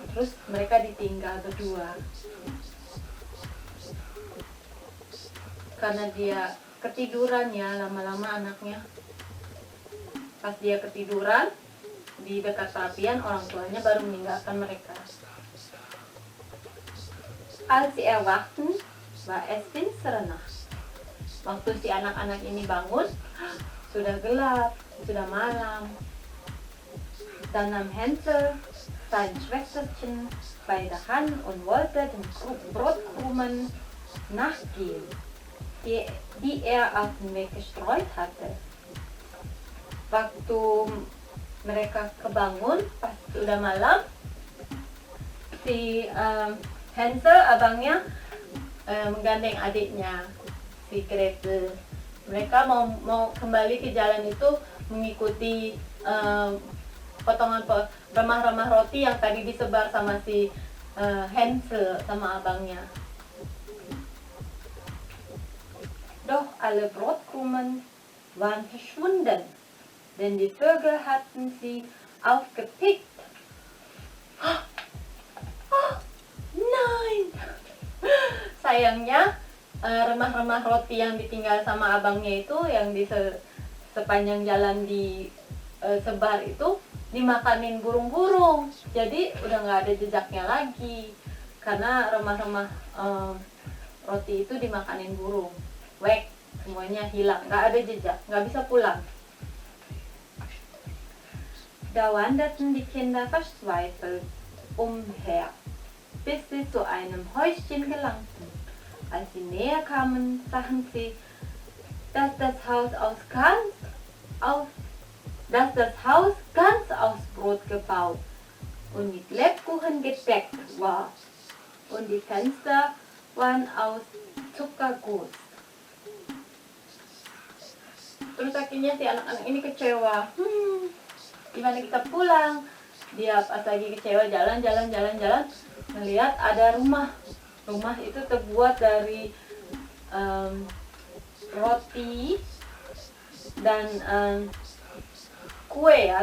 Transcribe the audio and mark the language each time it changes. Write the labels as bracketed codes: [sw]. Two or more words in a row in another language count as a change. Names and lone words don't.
[id] Terus mereka ditinggal berdua karena dia ketiduran ya, lama-lama anaknya. Pas dia ketiduran di dekat perapian, orang tuanya baru meninggalkan mereka. [de] Als sie erwachten, war es finstere Nacht. [id] Waktu si anak-anak ini bangun, sudah gelap, sudah malam. [de] Dann nahm Hänsel sein Schwesterchen bei der Hand und wollte den Brotkrumen nachgehen, die er auf den Weg gestreut hatte. [id] Waktu mereka kebangun, pas sudah malam, si Hansel, abangnya, menggandeng adiknya, si Gretel. Mereka mau kembali ke jalan itu mengikuti potongan remah-remah roti yang tadi disebar sama si Hansel sama abangnya. [de] Doch alle Brotkrumen waren verschwunden, denn die Vögel hatten sie aufgepickt. Nein! [id] Sayangnya remah-remah roti yang ditinggal sama abangnya itu, yang di sepanjang jalan disebar itu, dimakanin burung-burung. Jadi udah nggak ada jejaknya lagi karena remah-remah roti itu dimakanin burung. Wek, semuanya hilang, nggak ada jejak, nggak bisa pulang. [de] Da wanderten die Kinder verzweifelt umher, bis sie zu einem Häuschen gelangten. Als sie näher kamen, sahen sie, dass das Haus ganz aus Brot gebaut und mit Lebkuchen gedeckt war. Und die Fenster waren aus Zuckerguss. [id] Terus akhirnya si anak-anak ini kecewa. Gimana kita pulang? Dia pas lagi kecewa jalan, melihat ada rumah. Rumah itu terbuat dari roti dan kue ya.